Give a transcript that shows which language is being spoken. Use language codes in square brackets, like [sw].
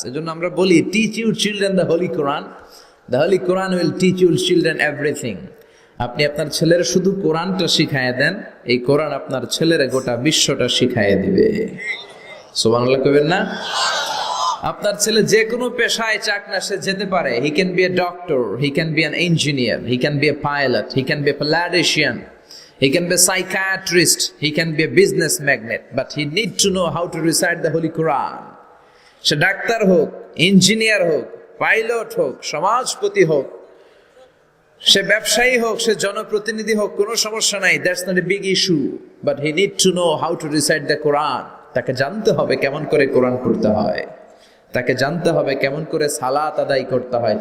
[en] এজন্য আমরা বলি, teach your children the Holy Quran, the Holy Quran will teach your children everything. [bn] আপনি আপনার ছেলের শুধু কোরআনটা শিখাইয়া দেন, এই কোরআন আপনার ছেলের গোটা বিশ্বটা শিখাইয়া দিবে। সুবহানাল্লাহ কইবেন না? আপনার ছেলে যে কোনো পেশায় চাক না, সে যেতে পারে। [en] He can be a doctor, he can be an engineer, he can be a pilot, he can be a politician, he can be a psychiatrist, he can be a business magnate, but he need to know how to recite the Holy Quran. [bn] Say doctor হোক, engineer হোক, pilot হোক, সমাজপতি হোক, সে ব্যবসায়ী হোক, সে জনপ্রতিনিধি হোক, কোনো সমস্যা নাই, [en] that's not a big issue, but he need to know how to recite the Quran. [bn] তাকে জানতে হবে কেমন করে কোরআন পড়তে হয়, তাকে জানতে হবে কেমন করে সালাত আদায় করতে হয়।